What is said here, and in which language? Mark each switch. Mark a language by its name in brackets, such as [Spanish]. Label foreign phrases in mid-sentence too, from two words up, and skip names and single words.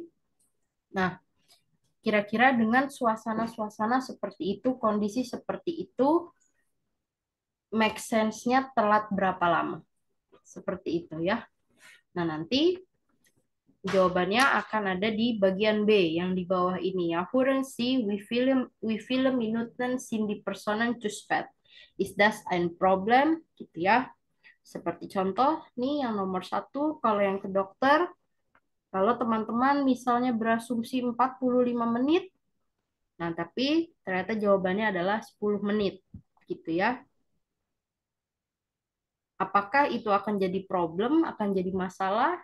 [Indonesian] Nah, kira-kira dengan suasana-suasana seperti itu, kondisi seperti itu, [English] make sense- [Indonesian] nya telat berapa lama? Seperti itu ya. Nah, nanti jawabannya akan ada di bagian B yang di bawah ini ya. [German] Hören Sie, wie viele Minuten sind die Personen zu spät? [English] Is that [German] ein Problem? [Indonesian] Gitu ya. Seperti contoh nih yang nomor 1, kalau yang ke dokter, kalau teman-teman misalnya berasumsi 45 menit, nah tapi ternyata jawabannya adalah 10 menit gitu ya. Apakah itu akan jadi problem, akan jadi masalah?